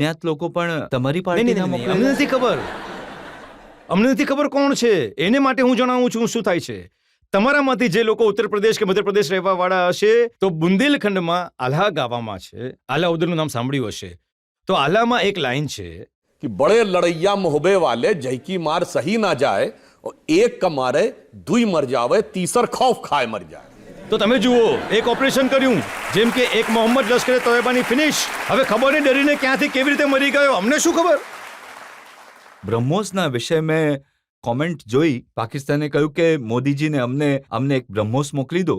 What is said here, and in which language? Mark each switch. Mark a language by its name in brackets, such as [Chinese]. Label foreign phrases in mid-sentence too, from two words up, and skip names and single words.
[Gujarati] અજ્ઞાત લોકો પણ તમારી નહીં, પાર્ટીના નહીં, મોકલેલા? અમને નથી ખબર. અમને નથી ખબર કોણ છે. એને માટે હું જણાવું છું શું થાય છે. તમારામાંથી જે લોકો ઉત્તર પ્રદેશ કે મધ્યપ્રદેશ રહેવા વાળા હશે, તો બુંદેલખંડમાં આલ્હા ગાવામાં છે. આલા ઉદરનું નામ સાંભળ્યું હશે. તો આલામાં એક લાઈન છે [Hindi] कि बड़े लड़ैया मुहबे वाले जय की मार सही ना जाए और एक का मारे दुई मर जावे तीसर खौफ खाए मर जाए. [Gujarati] તો તમે જુઓ, એક ઓપરેશન કર્યું જેમ કે એક મોહમ્મદ લશ્કરે તોયબાની ફિનિશ. હવે ખબર નહીં ડરીને ક્યાંથી કેવી રીતે મરી ગયો, અમને શું ખબર. બ્રહ્મોસના વિષય મેં કોમેન્ટ જોઈ. પાકિસ્તાને કહ્યું કે મોદીજીને અમને એક બ્રહ્મોસ મોકલી દો.